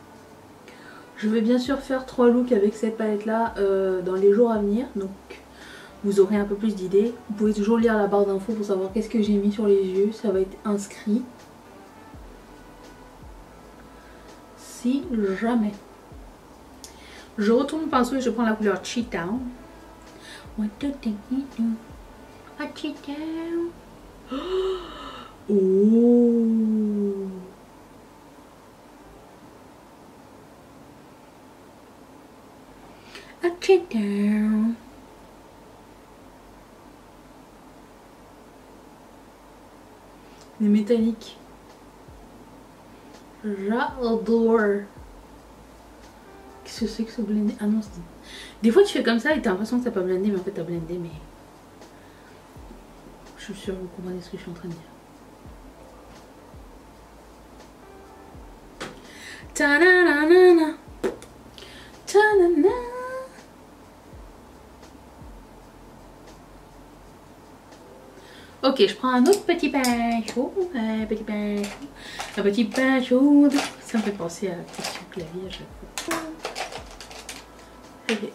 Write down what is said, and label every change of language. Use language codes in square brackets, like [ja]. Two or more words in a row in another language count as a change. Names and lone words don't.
[fr] Je vais bien sûr faire 3 looks avec cette palette là dans les jours à venir. Donc vous aurez un peu plus d'idées. Vous pouvez toujours lire la barre d'infos pour savoir qu'est-ce que j'ai mis sur les yeux. Ça va être inscrit. Si jamais. Je retourne le pinceau et je prends la couleur Cheetah. [en] What do you think you do? A cheetah. Oh. A cheetah. [fr] Les métalliques. J'adore. Qu'est-ce que c'est que ce blendé? Ah non, des fois tu fais comme ça et t'as l'impression que t'as pas blendé, mais en fait t'as blendé, mais je suis sûre que vous comprenez ce que je suis en train de dire. Ta-na-na-na-na. Ta-na-na. Ok, je prends un autre petit pain chaud, un petit pain chaud, un petit pain chaud. Ça me fait penser à la question clavier à chaque fois. Okay.